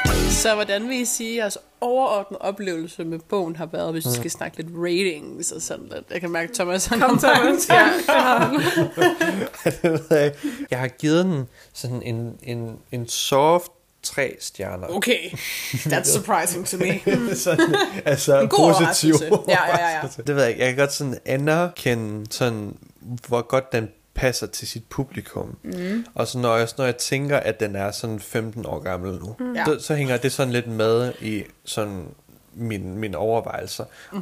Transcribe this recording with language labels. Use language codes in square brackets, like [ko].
[da] Så hvordan vil I sige, at jeres overordnede oplevelse med bogen har været, hvis vi skal snakke lidt ratings og sådan lidt? Jeg kan mærke, Thomas har kommet til at jeg har givet den sådan en soft 3 stjerner. [en] Okay, that's surprising to me. [da] Sådan, altså, en god positiv. Ja. Det ved jeg ikke. Jeg kan godt sådan anerkende, sådan, hvor godt den passer til sit publikum. Mm. Og så når jeg tænker, at den er sådan 15 år gammel nu, så hænger det sådan lidt med i sådan min overvejelser. Mm-hmm.